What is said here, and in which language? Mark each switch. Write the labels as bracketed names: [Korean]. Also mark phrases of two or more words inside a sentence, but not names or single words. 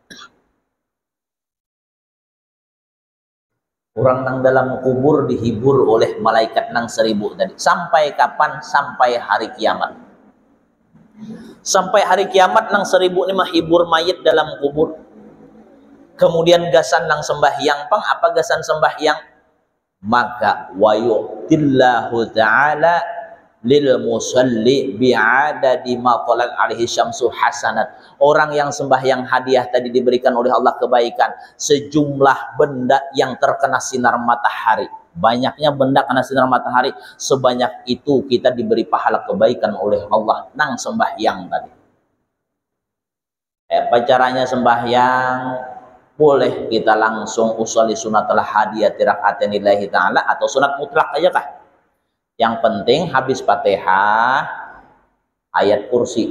[Indonesian] Orang yang dalam kubur dihibur oleh malaikat nang 1000 tadi. Sampai kapan? Sampai hari kiamat. Sampai hari kiamat nang 1000 ini menghibur mayit dalam kubur. [Banjar] Kemudian gasan nang sembahyang pang, apa gasan sembahyang? [Arabic] Maka ويعطي الله تعالى للمصلي بعدد ما طلعت عليه الشمس حسنات. [Indonesian] Orang yang sembahyang hadiah tadi diberikan oleh Allah kebaikan sejumlah benda yang terkena sinar matahari. Banyaknya benda kena sinar matahari, sebanyak itu kita diberi pahala kebaikan oleh Allah nang sembahyang tadi. Apa caranya sembahyang? Boleh kita langsung [Arabic] أصلي سنة الهدية ركعتين لله تعالى [Indonesian] atau sunat mutlak aja kah? Yang penting habis Fatihah ayat kursi.